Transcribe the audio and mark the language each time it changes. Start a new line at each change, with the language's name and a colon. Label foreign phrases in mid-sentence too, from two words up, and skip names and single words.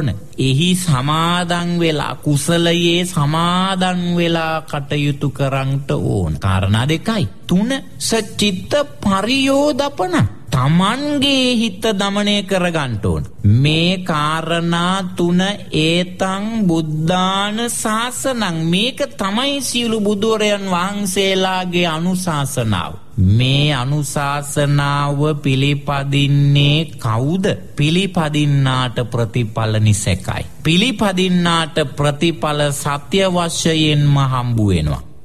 Sinhala: එහි සමාදන් වෙලා කුසලයේ සමාදන් වෙලා කටයුතු කරන්නට ඕන. කාරණා දෙකයි. 3
Pali: සචිත්ත පරියෝදපන
Sinhala: තමන්ගේ හිත දමනය කරගන්න ඕන. මේ කාරණා 3
Pali: ඒතං බුද්ධාන ශාසනං.
Sinhala: මේක තමයි සියලු බුදුරයන් වහන්සේලාගේ අනුශාසනාව. මේ අනුශාසනාව පිළිපදින්නේ කවුද? පිළිපදින්නාට ප්‍රතිඵල නිසකයි. පිළිපදින්නාට ප්‍රතිඵල සත්‍ය වශයෙන්ම හම්බ වෙනවා.